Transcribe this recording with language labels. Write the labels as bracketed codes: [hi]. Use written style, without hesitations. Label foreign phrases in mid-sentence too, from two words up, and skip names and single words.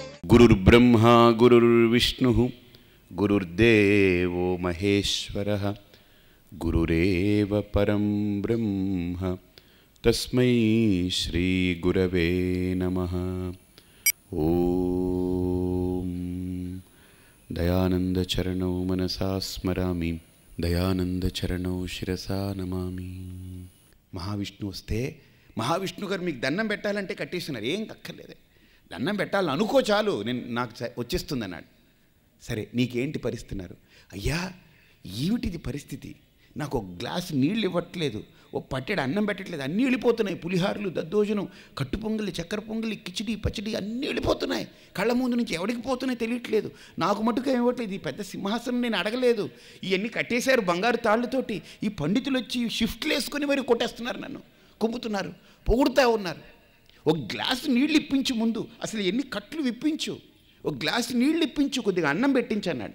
[sa] गुरुर्ब्रह्मा गुरुर्विष्णुः गुरुर्देवो महेश्वरः गुरुरेव परं ब्रह्म तस्मै श्री गुरवे नमः। ओम दयानंद चरणौ मनसा स्मरामि दयानंद चरणौ शिरसा नमामि। महाविष्णु वस्ते महाविष्णु [te] गाరు మీకు దండం పెట్టాలంటే కట్టేస్తున్నారు, ఏం అక్కర్లేదు, దండం పెట్టాలని అనుకో చాలు, నేను నాకు వచ్చేస్తుంది అన్నాడు. సరే నీకేంటి పరిస్థితి అన్నారు. అయ్యా ఏమిటిది పరిస్థితి, నాకు ఒక గ్లాసు నీళ్ళు ఇవ్వట్లేదు, ఓ పట్టెడు అన్నం పెట్టట్లేదు, అన్నీ వెళ్ళిపోతున్నాయి, పులిహారులు దద్దోజనం కట్టు పొంగలి చక్కెర పొంగలి కిచిడి పచ్చడి అన్నీ వెళ్ళిపోతున్నాయి, కళ్ళ ముందు నుంచి ఎవడికి పోతున్నాయి తెలియట్లేదు, నాకు మటుకు ఇవ్వట్లేదు, ఈ పెద్ద సింహాసనం నేను అడగలేదు, ఇవన్నీ కట్టేశారు బంగారు తాళ్ళతోటి, ఈ పండితులు వచ్చి షిఫ్ట్లు వేసుకొని మరి కొట్టేస్తున్నారు, నన్ను కుంపుతున్నారు, పొగుడుతూ ఉన్నారు, ఒక గ్లాసు నీళ్ళు ఇప్పించు, ముందు అసలు ఎన్ని కట్లు విప్పించు, ఒక గ్లాసు నీళ్ళు ఇప్పించు, కొద్దిగా అన్నం పెట్టించు అన్నాడు.